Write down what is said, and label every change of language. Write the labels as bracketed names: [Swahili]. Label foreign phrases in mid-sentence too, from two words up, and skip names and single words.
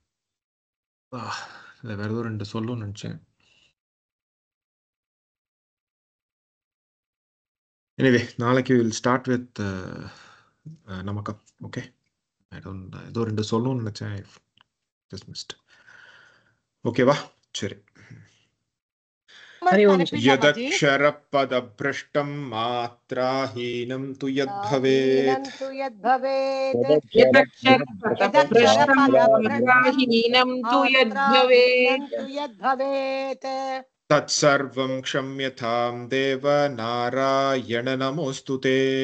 [Tamil] வேற ஏதோ 2 சொல்லணும்னு நினைச்சேன். எனிவே நாளைக்கு [English] will start with [Tamil] நமக்கம். ஓகே, ஏதோ 2 சொல்லணும்னு நினைச்சேன், [English] just missed. [Tamil] ஓகேவா? சரி. [Sanskrit] यदक्षरपदभ्रष्टं मात्राहीनं तु यद्भवेत् तत्सर्वं क्षम्यतां देव नारायण नमोऽस्तु ते।